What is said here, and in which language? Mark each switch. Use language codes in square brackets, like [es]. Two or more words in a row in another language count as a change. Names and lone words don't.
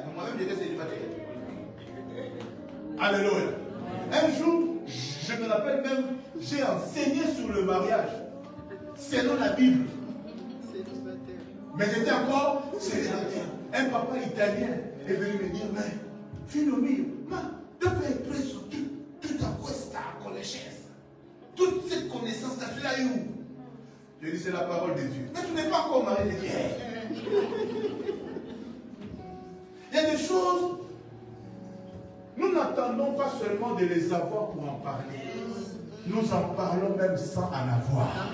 [fr] Moi-même, j'étais célibataire. Alléluia. Un jour, je me rappelle même, j'ai enseigné sur le mariage, selon la Bible. Mais j'étais encore célibataire. Un papa italien est venu me dire, mais, [it] filo mio, ma, dove hai preso tutta questa conoscenza? [fr] Toute cette connaissance-là, tu l'as eu où? Je dis, c'est la parole de Dieu. Mais tu n'es pas encore marié. Je dis, il y a des choses, nous n'attendons pas seulement de les avoir pour en parler. Nous en parlons même sans en avoir.